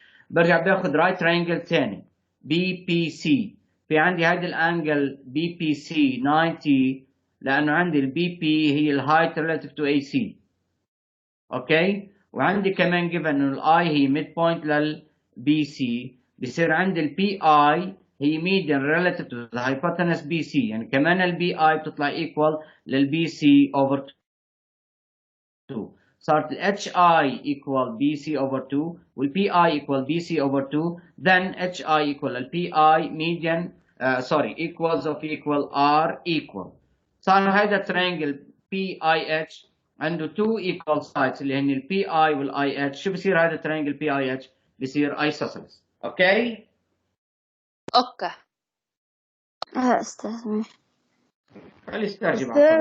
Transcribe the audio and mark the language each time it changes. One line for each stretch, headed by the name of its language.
Arabic: برجع باخذ right triangle ثاني BPC. في عندي هذه الانجل BPC 90 لانه عندي ال BP هي ال height relative to AC. اوكي وعندي كمان given انه ال I هي mid point لل BC. بصير عندي ال PI هي median relative to the hypotenuse BC. يعني كمان ال BI بتطلع equal لل BC over 2. صارت ال HI equal BC over 2 وال PI equal BC over 2.
English: Then HI equal ال PI median equals of equal are equal.
Arabic: صار هذا triangle PIH عنده 2 equal sides اللي هن ال PI وال IH. شو بصير هذا triangle PIH؟ بصير isosceles. اوكي؟ اوكي. استاذ ماشي. خلي استرجع